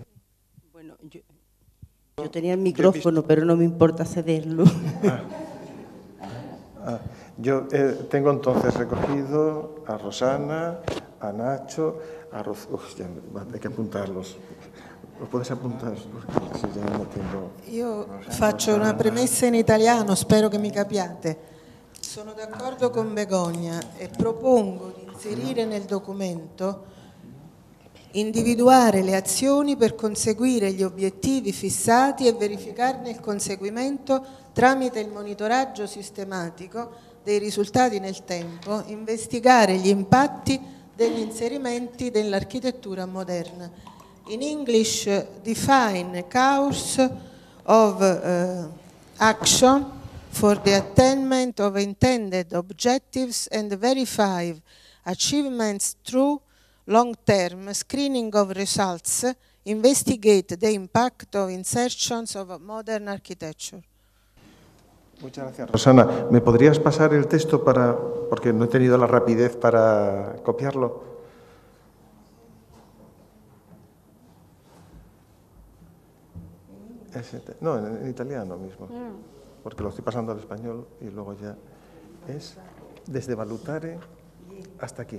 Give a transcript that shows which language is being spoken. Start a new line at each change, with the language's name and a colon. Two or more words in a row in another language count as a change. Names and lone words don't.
Spanish: Bueno, yo tenía el micrófono, pero no me importa cederlo. Yo tengo entonces recogido a Rosana, a Nacho, a hay que apuntarlos. Lo puedes apuntar?
Italian: Io faccio una premessa in italiano, spero che mi capiate. Sono d'accordo con Begoña e propongo di inserire nel documento individuare le azioni per conseguire gli obiettivi fissati e verificarne il conseguimento tramite il monitoraggio sistematico dei risultati nel tempo, investigare gli impatti degli inserimenti dell'architettura moderna.
English: In English, define course of action for the attainment of intended objectives and verify achievements through long-term screening of results, investigate the impact of insertions of modern architecture.
Spanish: Muchas gracias, Rosana. ¿Me podrías pasar el texto porque no he tenido la rapidez para copiarlo? No, en italiano mismo, porque lo estoy pasando al español y luego ya es desde Valutare hasta aquí.